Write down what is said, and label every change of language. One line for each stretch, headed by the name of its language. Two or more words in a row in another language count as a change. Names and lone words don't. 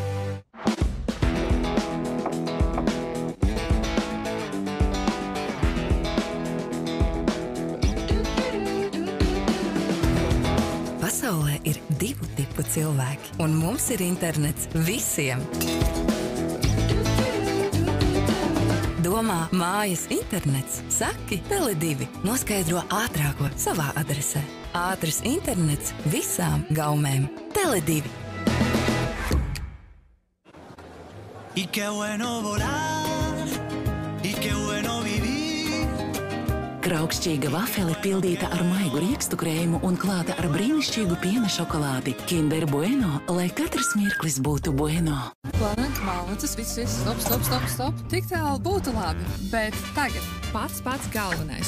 Latvian: Pasaulē ir 2 tipu cilvēki, un mums ir internets visiem. Domā, mājas internets? Saki Tele2. Noskaidro ātrāko savā adresē. Ātrs internets visām gaumēm. Tele2.
Spanish: Y qué bueno volar, y qué bueno vivir.
Latvian: Kraukšķīga vafele pildīta ar maigu riekstu krēmu un klāta ar brīnišķīgu piena šokolādi. Kinder Bueno, lai katrs mirklis būtu bueno. Planēt, mālācis, viss, stop. Tik tālu būtu labi, bet tagad pats galvenais.